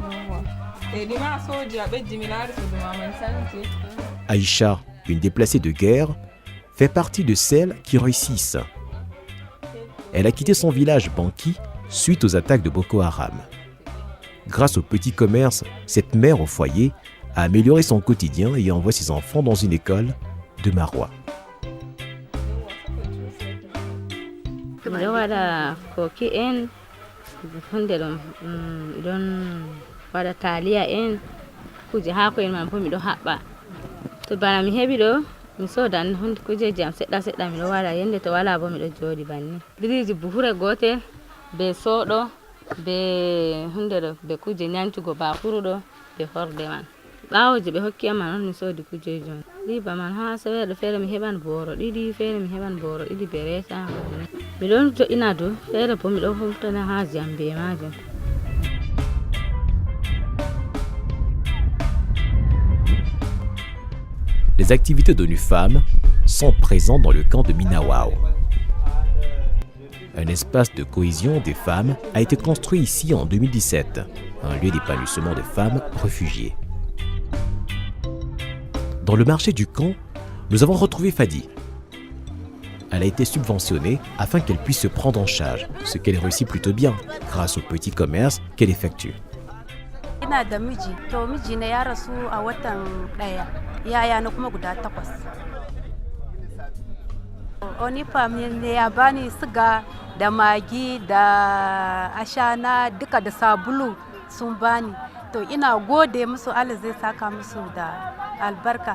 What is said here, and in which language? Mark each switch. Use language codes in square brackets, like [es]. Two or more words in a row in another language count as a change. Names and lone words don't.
[fr] Aïcha, une déplacée de guerre, fait partie de celles qui réussissent. Elle a quitté son village Banki suite aux attaques de Boko Haram. Grâce au petit commerce, cette mère au foyer a amélioré son quotidien et envoie ses enfants dans une école de Maroua. [ff] Mi sodan hunde kujeji am seɗɗa seɗɗa miɗo waɗa yende to wala bo miɗo jooɗi banni biriji buhure gotel be soɗo be hunde ɗo be kuje nyancugo bakuru ɗo be horde man ɓawo je ɓe hokki am man on mi sodi kujeji man riba man ha seweɗo feere mi heɓan boro ɗiɗi feere mi heɓan boro ɗiɗi be resa miɗon jo'ina dow feere bo miɗo humtana ha jam be majum. [fr] Les activités d'ONU Femmes sont présentes dans le camp de Minawao. Un espace de cohésion des femmes a été construit ici en 2017, un lieu d'épanouissement des femmes réfugiées. Dans le marché du camp, nous avons retrouvé Fadi. Elle a été subventionnée afin qu'elle puisse se prendre en charge, ce qu'elle réussit plutôt bien grâce au petit commerce qu'elle effectue. [ha] ina da miji, to miji na ya rasu a watan ɗaya, yaya na kuma guda 8. Onifam ne ya bani siga da magi da ashana duka da sabulu sun bani. To ina gode musu, Allah zai saka musu da albarka.